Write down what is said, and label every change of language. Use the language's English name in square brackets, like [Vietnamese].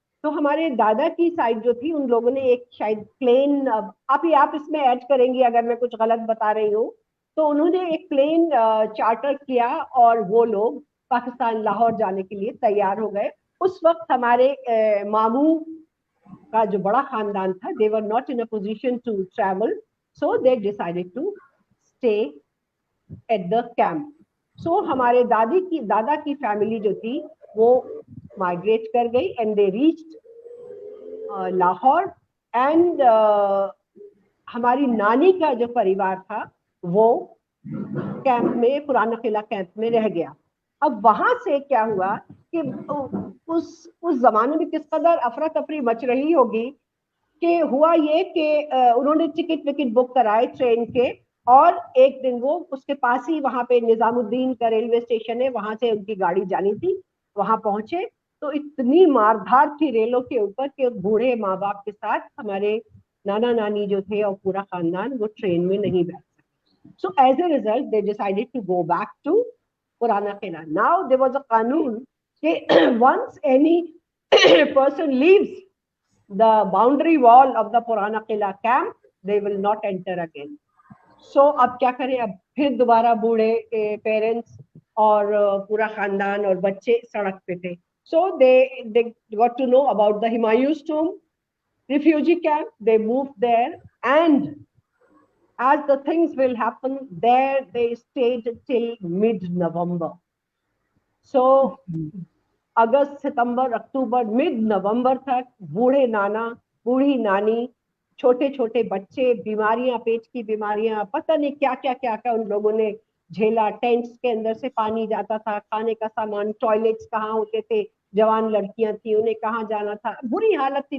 [Hindi] तो हमारे दादा की साइड जो थी, उन लोगों ने एक शायद प्लेन, आप इसमें ऐड करेंगी अगर मैं कुछ गलत बता रही हूँ, तो उन्होंने एक प्लेन चार्टर किया और वो लोग पाकिस्तान लाहौर जाने के लिए तैयार हो गए। उस वक्त हमारे मामू का जो बड़ा खानदान था, [English] they were not in a position to travel, so they decided to stay at the camp. [Hindi] So हमारे दादा की फैमिली जो थी वो माइग्रेट कर गई [English] and they reached [Hindi] Lahore, and हमारी नानी का जो परिवार था वो कैंप में, पुराना किला कैंप में रह गया। अब वहां से क्या हुआ कि उस जमाने में किस कदर अफरा तफरी मच रही होगी कि हुआ ये कि उन्होंने टिकट बुक कराए ट्रेन के, और एक दिन वो उसके पास ही वहां पे निजामुद्दीन का रेलवे स्टेशन है, वहां से उनकी गाड़ी जानी थी, वहां पहुंचे तो इतनी मारधार थी रेलों के ऊपर कि बूढ़े माँ बाप के साथ हमारे नाना नानी जो थे और पूरा खानदान वो ट्रेन में नहीं बैठ सके। [English] So as a result they decided to go back to Purana Qila. Now there was a [Hindi] कानून कि [English] once any person leaves the boundary wall of the Purana Qila camp, they will not enter again. [Hindi] So अब क्या करें, अब फिर दोबारा बूढ़े पेरेंट्स और पूरा खानदान और बच्चे सड़क पे थे। [English] So they got to know about the Humayun's tomb refugee camp. They moved there, and as the things will happen there, they stayed till mid-November. [Hindi] So August, September, October, mid नवंबर तक बूढ़े नाना, बूढ़ी नानी, छोटे छोटे बच्चे, बीमारियां, पेट की बीमारियां, पता नहीं क्या क्या क्या क्या उन लोगों ने झेला। टेंट्स के अंदर से पानी जाता था, खाने का सामान, टॉयलेट्स कहाँ होते थे, जवान लड़कियां थी उन्हें कहाँ जाना था, बुरी हालत थी।